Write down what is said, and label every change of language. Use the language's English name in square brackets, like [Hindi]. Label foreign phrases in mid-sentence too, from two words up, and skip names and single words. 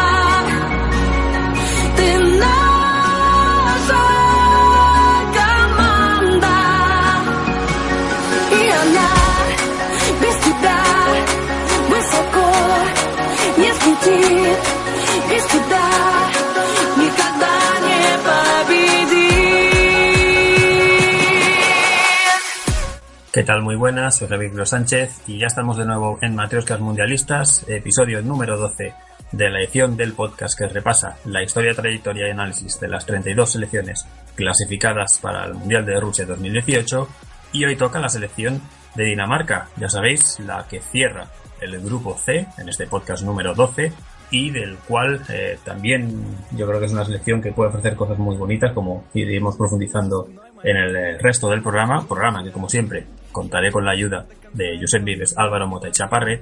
[Russian] Ты наша команда, и она без тебя высоко не взлетит. Без тебя никогда не победит. [Spanish] ¿Qué tal? Muy buenas, soy Javier Sánchez y ya estamos de nuevo en Matrioshkas Mundialistas, episodio número 12 de la edición del podcast que repasa la historia, trayectoria y análisis de las 32 selecciones clasificadas para el Mundial de Rusia 2018, y hoy toca la selección de Dinamarca, ya sabéis, la que cierra el grupo C en este podcast número 12 y del cual también yo creo que es una selección que puede ofrecer cosas muy bonitas, como iremos profundizando en el resto del programa que como siempre contaré con la ayuda de Josep Vives, Álvaro Mota y Chaparre.